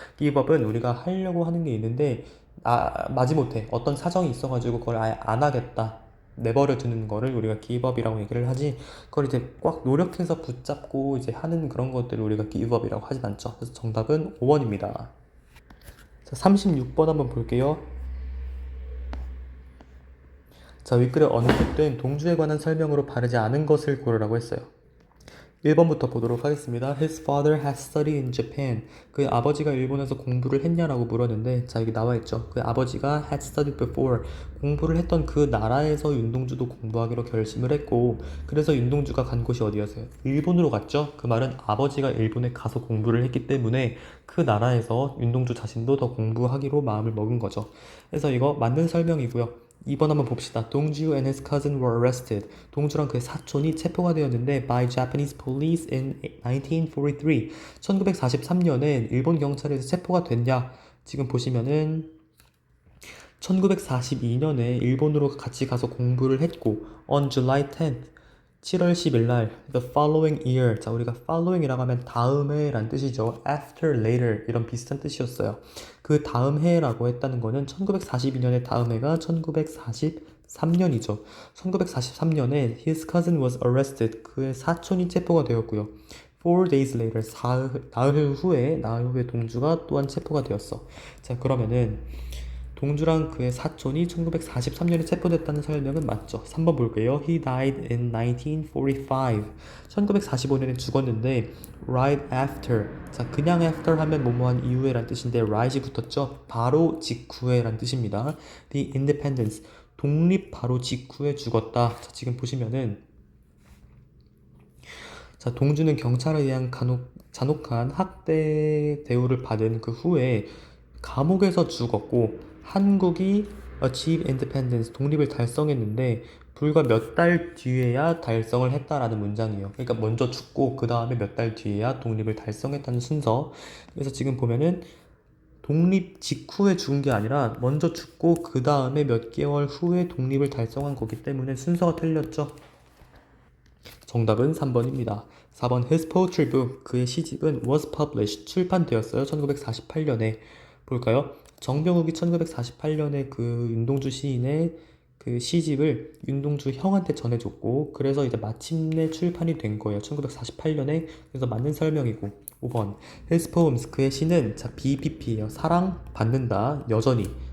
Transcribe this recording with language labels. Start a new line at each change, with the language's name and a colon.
Korean: give up은 우리가 하려고 하는 게 있는데 마지못해 어떤 사정이 있어가지고 그걸 아예 안 하겠다, 내버려 두는 거를 우리가 give up이라고 얘기를 하지, 그걸 이제 꽉 노력해서 붙잡고 이제 하는 그런 것들을 우리가 give up이라고 하진 않죠. 그래서 정답은 5번입니다. 자, 36번 한번 볼게요. 자, 윗글에 언급된 동주에 관한 설명으로 바르지 않은 것을 고르라고 했어요. 1번부터 보도록 하겠습니다.
English: His father has studied in Japan.
Korean: 그의 아버지가 일본에서 공부를 했냐라고 물었는데, 자, 여기 나와 있죠. 그의 아버지가
English: had studied before.
Korean: 공부를 했던 그 나라에서 윤동주도 공부하기로 결심을 했고, 그래서 윤동주가 간 곳이 어디였어요? 일본으로 갔죠. 그 말은 아버지가 일본에 가서 공부를 했기 때문에 그 나라에서 윤동주 자신도 더 공부하기로 마음을 먹은 거죠. 그래서 이거 맞는 설명이고요. 2번 한번 봅시다.
English: 동주 and his cousin were arrested.
Korean: 동주랑 그의 사촌이 체포가 되었는데
English: by Japanese police in 1943.
Korean: 1943년에 일본 경찰에서 체포가 됐냐? 지금 보시면은 1942년에 일본으로 같이 가서 공부를 했고
English: on July 10th,
Korean: 7월 10일 날
English: the following year.
Korean: 자, 우리가 following이라고 하면 다음해 라는 뜻이죠. after, later 이런 비슷한 뜻이었어요. 그 다음 해라고 했다는 거는 1942년의 다음 해가 1943년이죠.
English: 1943년에 his cousin was arrested.
Korean: 그의 사촌이 체포가 되었고요.
English: 4 days later,
Korean: 나흘 후에 동주가 또한 체포가 되었어. 자, 그러면은 동주랑 그의 사촌이 1943년에 체포됐다는 설명은 맞죠. 3번 볼게요.
English: He died in 1945.
Korean: 1945년에 죽었는데
English: right after.
Korean: 자, 그냥 after 하면 뭐뭐한 이후에 란 뜻인데 right이 붙었죠. 바로 직후에 란 뜻입니다.
English: The independence.
Korean: 독립 바로 직후에 죽었다. 자, 지금 보시면은, 자, 동주는 경찰에 의한 잔혹한 학대 대우를 받은 그 후에 감옥에서 죽었고, 한국이
English: achieve independence,
Korean: 독립을 달성했는데 불과 몇 달 뒤에야 달성을 했다라는 문장이에요. 그러니까 먼저 죽고 그 다음에 몇 달 뒤에야 독립을 달성했다는 순서. 그래서 지금 보면은 독립 직후에 죽은 게 아니라 먼저 죽고 그 다음에 몇 개월 후에 독립을 달성한 거기 때문에 순서가 틀렸죠. 정답은 3번입니다.
English: 4번 His poetry book,
Korean: 그의 시집은
English: was published,
Korean: 출판되었어요. 1948년에. 볼까요? 정병욱이 1948년에 그 윤동주 시인의 그 시집을 윤동주 형한테 전해줬고, 그래서 이제 마침내 출판이 된 거예요. 1948년에. 그래서 맞는 설명이고. 5번
English: His poems,
Korean: 그의 시는, 자, BPP예요. 사랑 받는다, 여전히.